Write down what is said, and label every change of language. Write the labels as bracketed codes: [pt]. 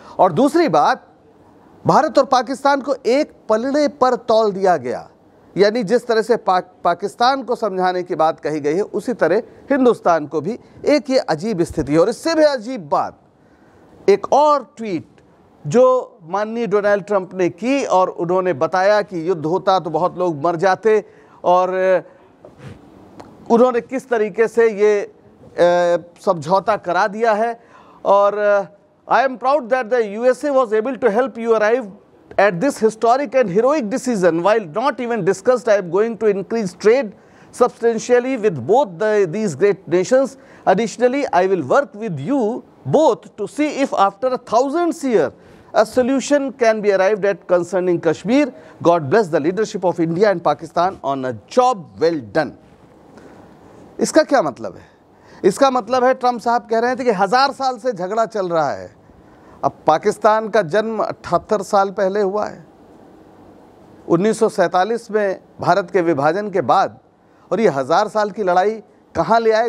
[hi] और दूसरी बात, भारत और पाकिस्तान को एक पलड़े पर तौल दिया गया, यानी जिस तरह से पाकिस्तान को समझाने की बात कही गई है उसी तरह हिंदुस्तान को भी एक ये अजीब स्थिति है। और इससे भी अजीब बात, एक और ट्वीट जो माननीय डोनाल्ड ट्रंप ने की और उन्होंने बताया कि युद्ध होता तो बहुत लोग मर जाते और उन्होंने किस तरीके से ये समझौता करा दिया है। और [en] I am proud that the USA was able to help you arrive at this historic and heroic decision. While not even discussed, I am going to increase trade substantially with both these great nations. Additionally, I will work with you both to see if after 1,000 years a solution can be arrived at concerning Kashmir. God bless the leadership of India and Pakistan on a job well done. [hi] इसका क्या मतलब है? इसका मतलब है Trump साहब कह रहे थे कि 1000 साल से झगड़ा चल रहा है। अब पाकिस्तान का जन्म 78 साल पहले हुआ है, 1947 में भारत के विभाजन के बाद, और ये 1000 साल की लड़ाई कहाँ ले आए?